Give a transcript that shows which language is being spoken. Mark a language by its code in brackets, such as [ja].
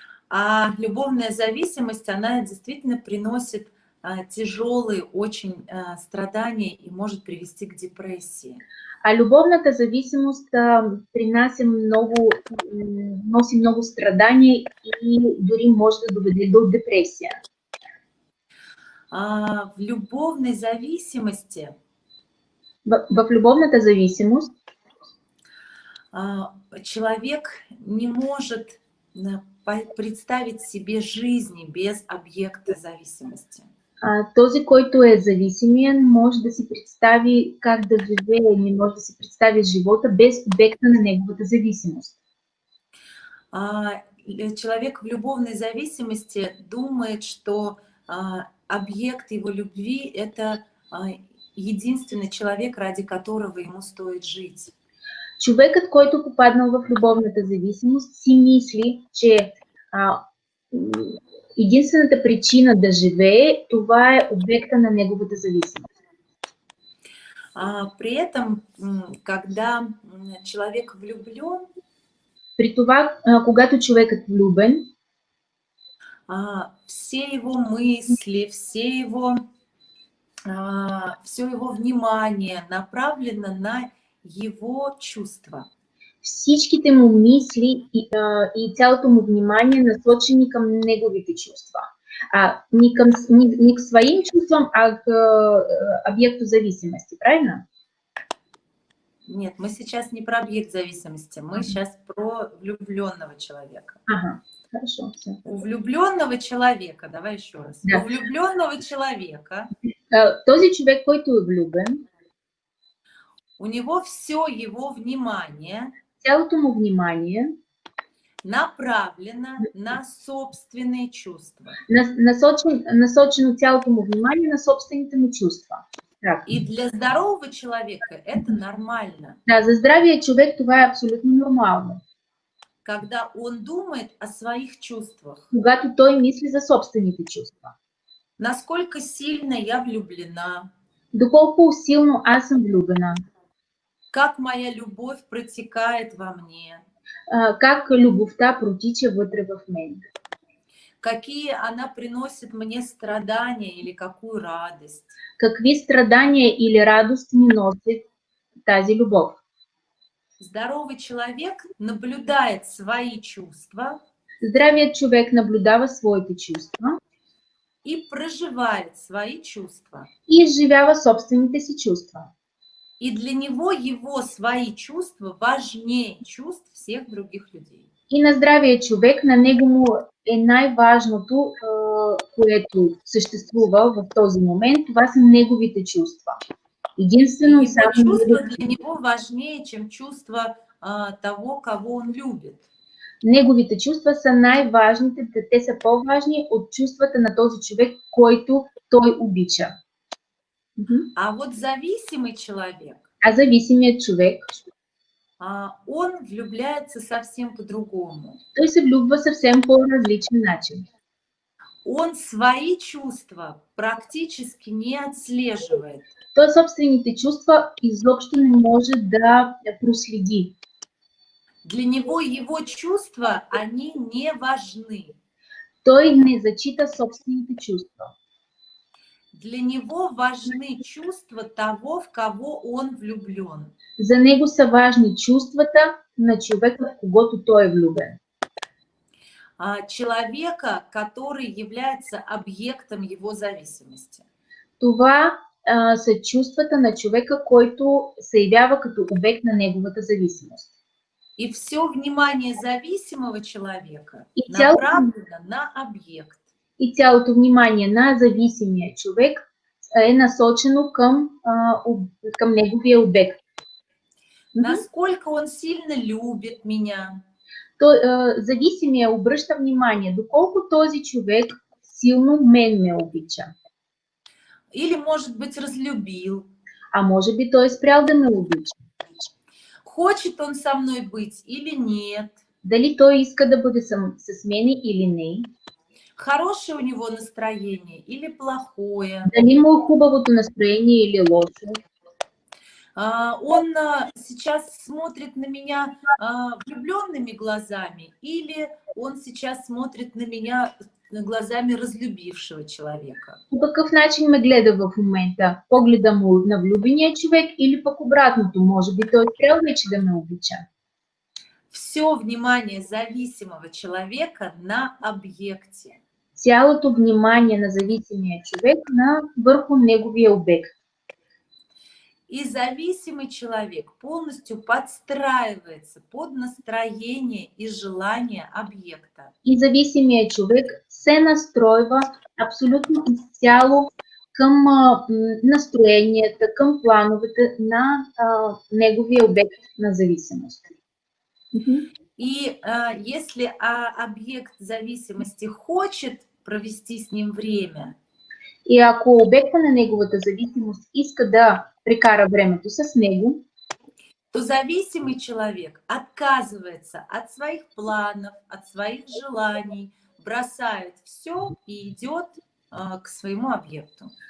[ru] А любовная зависимост, она действительно приносит тяжелые очень страдания и может привести к депрессии. [bg] А любовната зависимост носи много страдания и дори може да доведе до депресия. [ru] В любовной зависимости [bg] в любовната зависимост [ru] человек не может представить себе жизни без объекта зависимости. [bg] Този, който е зависимия, може да си представи как да живее, не може да си представи живота без обекта на неговата зависимост. [ru] Человек в любовной зависимости думает, что объект его любви – это единственный человек, ради которого ему стоит жить. [bg] Човекът, който попаднал в любовната зависимост, си мисли, че единствената причина да живее, това е обекта на неговата зависимост. [ru] При этом, когда человек влюблен, [bg] при това, когато човекът влюбен, [ru] все его мысли, все его внимание направлено на его чувства. [bg] Всичките му мисли и цялото му внимание насочени към неговите чувства. [ru] Не к своим чувствам, а к объекту зависимости, правильно? Нет, мы сейчас не про объект зависимости, мы сейчас про влюбленного человека. Ага, хорошо. Все. У влюбленного человека, давай еще раз, Да. у влюбленного человека [bg] Този човек, който е влюбен, [ru] у него все его внимание [bg] цялото му внимание [ru] направлено на собственные чувства. [bg] насочено цялото му внимание на собствените му чувства. [ru] Так. И для здорового человека это нормально. [bg] Да, за здравия човек това е абсолютно нормално. [ru] Когда он думает о своих чувствах. [bg] Когато той мисли за собствените чувства. [ru] Насколько сильно я влюблена. [bg] Доколко силно аз съм влюбена. [ru] Как моя любовь протекает во мне. [bg] Как любовта протича вътре в мен. [ru] Какие она приносит мне страдания или какую радость. [bg] Какви страдания или радост ми носи тази любов. [ru] Здоровый человек наблюдает свои чувства. [bg] Здравият човек наблюдава своите чувства. [ru] И проживает свои чувства. [bg] И изживява собствените си чувства. [ru] И для него его свои чувства важнее чувств всех других людей. [bg] И на здравия човек, на него му е най-важното, което съществува в този момент, това са неговите чувства. Единствено и само [ru] чувства для него важнее, чем чувства того, кого он любит. [bg] Неговите чувства са най-важните, те са по-важни от чувствата на този човек, който той обича. [ru] А вот зависимый человек, [bg] зависимият човек, [ru] он влюбляется совсем по-другому. [bg] Той се влюбва съвсем по различен начин. [ru] Он свои чувства практически не отслеживает. [bg] Той собствените чувства изобщо не може да проследи. [ru] Для него его чувства, они не важны. [bg] Той не зачита собствените чувства. [ru] Для него важны чувства того, в кого он влюблен. [bg] За него са важни чувствата на човека, в когото той е влюбен. [ru] Человека, который является объектом его зависимости. [bg] Това са чувствата на човека, който се явява като обект на неговата зависимост. [ru] И все внимание зависимого человека направлено на объект. [bg] И цялото внимание на зависимия човек е насочено към неговия обект. [ru] Насколько он сильно любит меня. [bg] Зависимия обръща внимание, доколко този човек силно мен ме обича. [ru] Или, может быть, разлюбил. [bg] А може би той е спрял да ме обича. [ru] Хочет он со мной быть или нет. [bg] Дали той иска да бъде с мене или не. [ru] Хорошее у него настроение или плохое. [bg] Дали му е хубавото настроение или лошо. [ru] Он сейчас смотрит на меня влюбленными глазами или он сейчас смотрит на меня глазами разлюбившего человека. [bg] По какъв начин ме гледа в момента? Погледа му на влюбения човек или пък обратното? Може би той трябва вече да ме обича. [ru] Все внимание зависимого человека на объекте. [bg] Цялото внимание на зависимия човек върху неговия обект. [ru] И зависимый человек полностью подстраивается под настроение и желание объекта. [bg] И зависимия човек се настройва абсолютно изцяло към настроенията, към плановете на неговия обект на зависимост. [ru] И если объект зависимости хочет провести с ним время, [bg] и ако обекта на неговата зависимост иска да прекара времето с него, [ru] то зависимый человек отказывается от своих планов, от своих желаний, бросает все и идет к своему объекту.